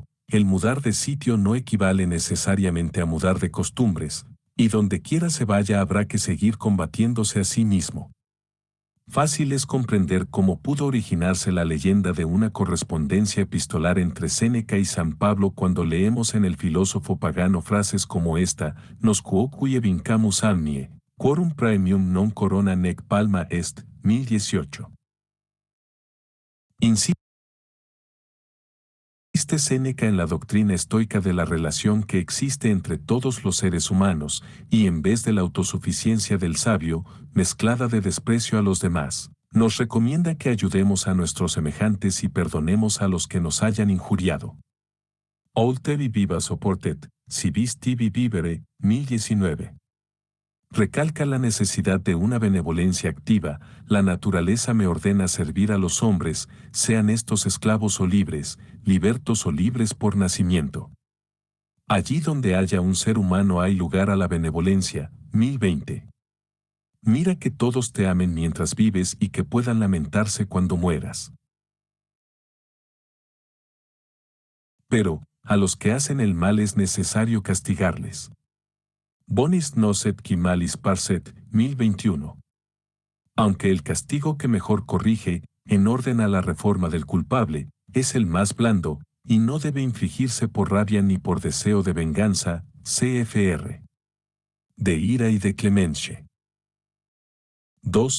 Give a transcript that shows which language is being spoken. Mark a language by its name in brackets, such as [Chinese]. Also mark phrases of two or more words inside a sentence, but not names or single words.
[Spanish] El mudar de sitio no equivale necesariamente a mudar de costumbres, y donde quiera se vaya habrá que seguir combatiéndose a sí mismo. Fácil es comprender cómo pudo originarse la leyenda de una correspondencia epistolar entre Séneca y San Pablo cuando leemos en el filósofo pagano frases como esta: [Latin] nos quoque vincamus amnie, quorum praemium non corona nec palma est, 1018. [Spanish] Insiste Séneca en la doctrina estoica de la relación que existe entre todos los seres humanos, y en vez de la autosuficiencia del sabio, mezclada de desprecio a los demás, Nos recomienda que ayudemos a nuestros semejantes y perdonemos a los que nos hayan injuriado. [Latin] Oltevi viva soportet, si vis tibi vivere, 1019. [Spanish] Recalca la necesidad de una benevolencia activa. La naturaleza me ordena servir a los hombres, sean estos esclavos o libres, libertos o libres por nacimiento. Allí donde haya un ser humano hay lugar a la benevolencia. 1020. Mira que todos te amen mientras vives y que puedan lamentarse cuando mueras. Pero, a los que hacen el mal es necesario castigarles. [Latin] Bonis nocet qui malis parcet, 1021. [Spanish] Aunque el castigo que mejor corrige, en orden a la reforma del culpable, es el más blando, y no debe infligirse por rabia ni por deseo de venganza, cfr. De ira y de clemencia. 2.